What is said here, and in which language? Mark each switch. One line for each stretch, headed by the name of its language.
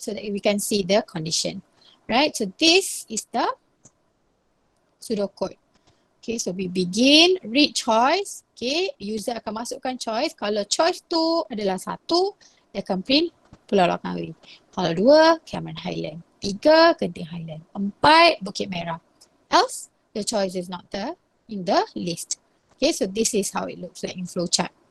English: So that we can see the condition. Right? So this is the pseudocode. Okay, so we begin, read choice.
Malay: Okay, user akan masukkan choice. Kalau choice tu adalah 1, dia akan print Pulau Langkawi. Kalau 2, Cameron Highland. 3, Genting Highland. 4, Bukit Merah.
English: Else, the choice is not there in the list. Okay, so this is how it looks like in flowchart.